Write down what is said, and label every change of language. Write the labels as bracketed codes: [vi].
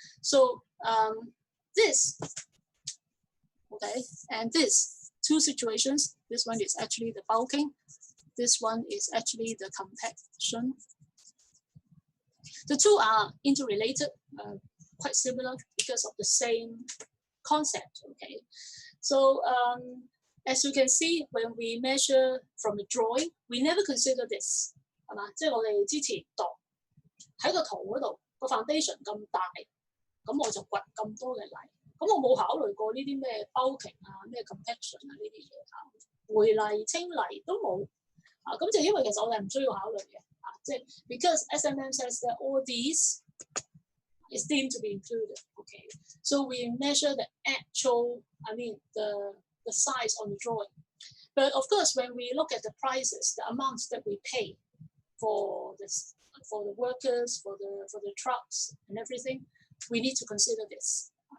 [en] So this, okay, and this two situations, this one is actually the bulking, this one is actually the compaction. The two are interrelated, quite similar because of the same concept, okay? So as you can see, when we measure from the drawing, we never consider this, [yue] 係嘛？即係我哋之前度喺個圖嗰度個 foundation 咁大，咁我就掘咁多嘅泥，咁我冇考慮過呢啲咩 bulking 啊、咩 compaction 啊呢啲嘢回泥清泥都冇咁就因為其實我哋唔需要考慮嘅即係 [en] because SMM says that all these is deemed to be included, okay? So we measure the actual, the size on the drawing. But of course, when we look at the prices, the amounts that we pay for this, for the workers, for the trucks and everything, we need to consider this.